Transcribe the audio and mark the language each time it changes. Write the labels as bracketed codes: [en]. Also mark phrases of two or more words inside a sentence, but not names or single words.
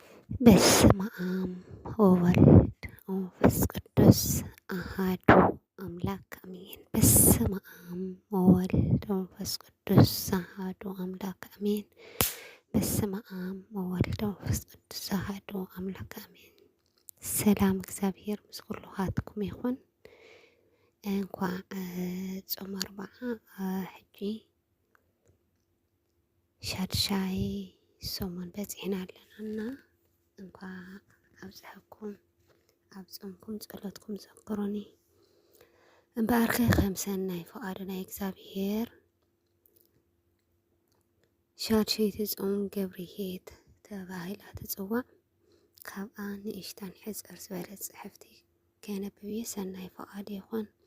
[gez] በስመ አብ ወወልድ ወመንፈስ ቅዱስ አሐዱ አምላክ አሜን። በስመ አብ ወወልድ ወመንፈስ ቅዱስ አሐዱ አምላክ አሜን። በስመ አብ ወወልድ ወመንፈስ ቅዱስ አሐዱ አምላክ አሜን። [ti] ሰላም እግዚአብሔር ምስ ኩልኻትኩም ይኹን። እንኳዕ ጾም ኣርብዓ ሕጂ ሻድሻይ ሰሙን በፂሕና ኣለናና እንኳ ኣብዝሐኩም ኣብ ጾምኩም ጸሎትኩም ዘክሩኒ እምበኣርከ ከም ሰናይ ፈቃዱ ናይ እግዚአብሔር ሻድሸይቲ ጾም ገብርሄት ተባሂላ ትጽዋዕ ካብኣ ንእሽተን ሕፅር ዝበለት ጽሕፍቲ ከነብብ ሰናይ ፈቃዱ ይኹን።